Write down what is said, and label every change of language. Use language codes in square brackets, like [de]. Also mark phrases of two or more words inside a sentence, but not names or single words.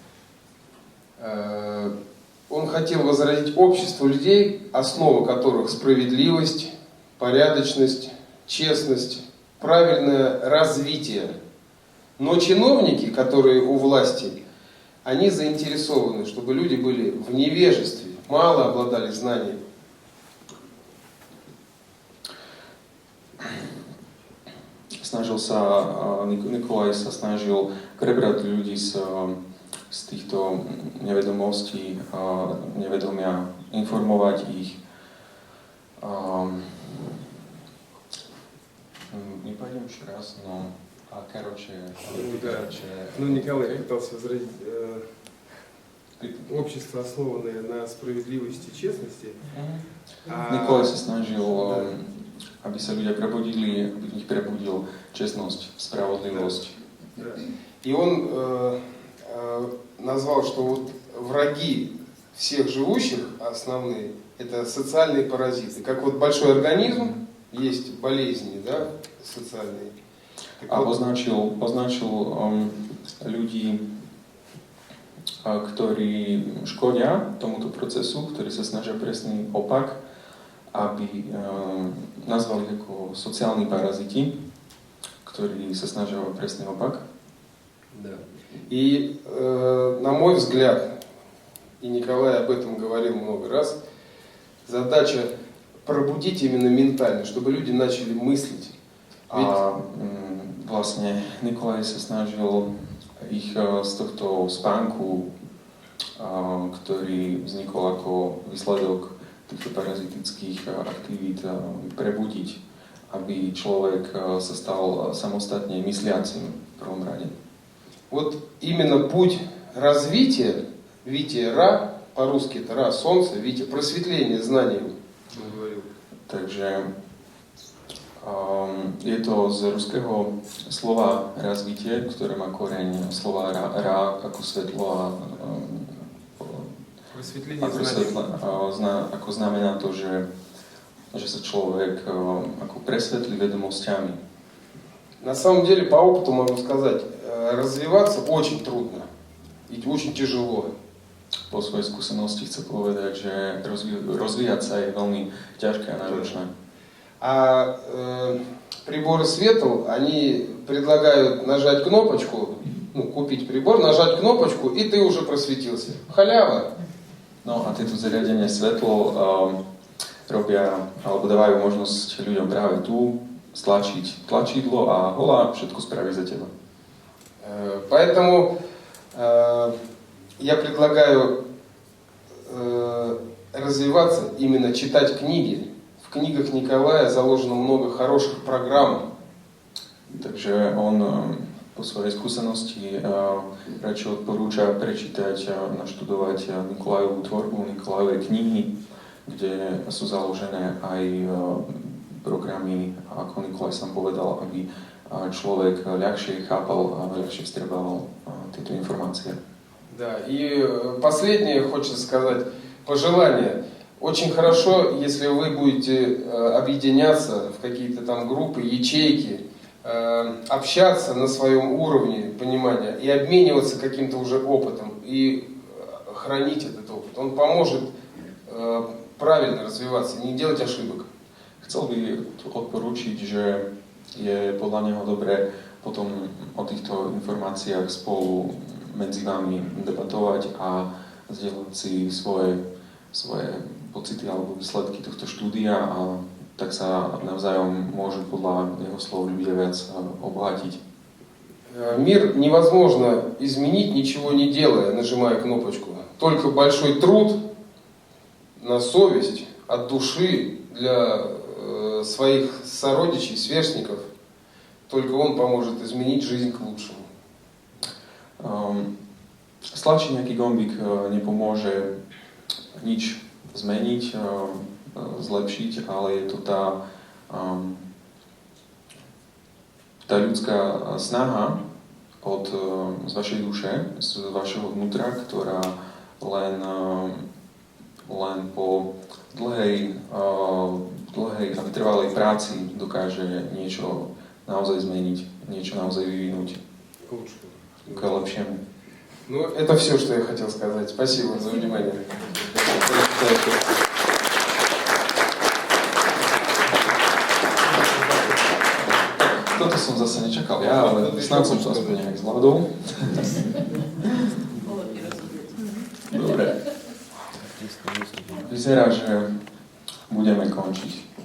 [ru] Он хотел возродить общество людей, основа которых справедливость, порядочность, честность, правильное развитие. Но чиновники, которые у власти, они заинтересованы, чтобы люди были в невежестве, мало обладали знанием. [sk] Nikolaj sa snažil prebrať ľudí z týchto nevedomostí, nevedomia, informovať ich. [ru] Не пойдем еще раз, но короче... Ну, Николай пытался возродить общество, основанное на справедливости и честности. [sk] Nikolaj sa snažil, aby sa ľudia prebudili, aby v nich prebudil čestnosť, spravodlivosť. [ru] И он назвал, что вот враги всех живущих основные — это социальные паразиты. Как вот большой организм, есть болезни, да, социальные. [sk] A označil ľudí, ktorí škodia tomuto procesu, ktorí sa snažia presný opak, aby nazvali ako sociálni paraziti, ktorí sa snažia o presný opak. [ru] Да. И, на мой взгляд, и Николай об этом говорил много раз, задача пробудить именно ментально, чтобы люди начали мыслить. [sk] Vlastne Nikolaj sa snažil ich z tohto spánku, ktorý vznikol ako výsledok týchto parazitických aktivít, prebudiť, aby človek sa stal samostatne mysliacim v prvom rade. [ru] Вот именно путь развития, Витя Ра, по-русски это Ра, солнце, Витя, просветление знанием, он говорил. [sk] Takže je to z ruského slova razvitie, ktoré má koreň slova ra ako svetlo a ako znamená to, že sa človek ako presvetlí vedomosťami. [ru] На самом деле, по опыту могу сказать, развиваться очень трудно и очень тяжело. [sk] Po svojej skúsenosti chcem povedať, že rozvíjať sa je veľmi ťažké a náročné. [ru] А приборы светл, они предлагают нажать кнопочку, ну, купить прибор, нажать кнопочку, и ты уже просветился. Халява. [sk] No a tieto zariadenie svetlo robia, alebo dávajú možnosť ľuďom práve tu stlačiť tlačidlo a hola všetko spraví za teba. [ru] Поэтому я предлагаю развиваться, именно читать книги. В книгах Николая заложено много хороших программ. [sk] Takže on po svojej skúsenosti radšej odporúča prečítať a naštudovať Nikolajovú tvorbu, Nikolajové knihy, kde sú založené aj programy, ako Nikolaj sám povedal, aby človek ľahšie chápal a ľahšie vstrebával tieto informácie. [ru] Да, и последнее хочется сказать, пожелание. Очень хорошо, если вы будете объединяться в какие-то там группы, ячейки, общаться на своем уровне понимания и обмениваться каким-то уже опытом и хранить этот опыт. Он поможет правильно развиваться, не делать ошибок. [sk] Chcel by odporúčiť, že je podľa neho dobré potom o týchto informáciách spolu medzi vami debatovať a zdieľať si svoje pocity alebo výsledky tohto štúdia a tak sa navzájom môžu podľa jeho slov ľudia viac obohatiť. [ru] Мир невозможно изменить, ничего не делая, нажимая кнопочку. Только большой труд на совесть, от души для своих сородичей, сверстников, только он поможет изменить жизнь к лучшему. [sk] Stlačiť nejaký gombík nepomôže nič zmeniť, zlepšiť, ale je to tá ľudská snaha z vašej duše, z vašeho vnútra, ktorá len po dlhej a vytrvalej práci dokáže niečo naozaj zmeniť, niečo naozaj vyvinúť k lepšiemu. [ru] Ну, это все, что я хотел сказать. Спасибо за внимание. [sk] Toto som zase nečakal ja, ale snad som to aspoň nejak zvládol. Dobre. Vyzerá, že budeme končiť.